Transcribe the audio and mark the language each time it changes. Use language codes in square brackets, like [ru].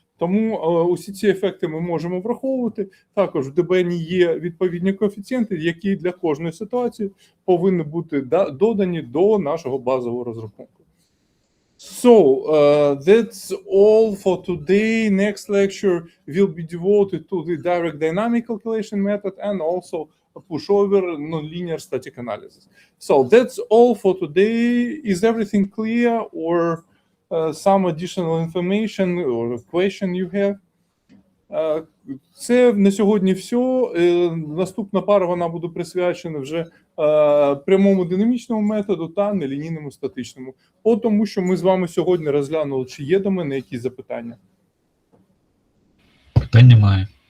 [uk] Тому усі ці ефекти ми можемо враховувати. Також в ДБН є відповідні коефіцієнти, які для кожної ситуації повинні бути додані до нашого базового розрахунку. [en] So, that's all for today. Next lecture will be devoted to the direct dynamic calculation method and also a pushover nonlinear static analysis. So that's all for today. Is everything clear, or some additional information or question you have? [uk] Це на сьогодні все. Наступна пара вона буде присвячена вже прямому динамічному методу та нелінійному статичному. Тому що ми з вами сьогодні розглянули, чи є до мене якісь запитання. Питань немає.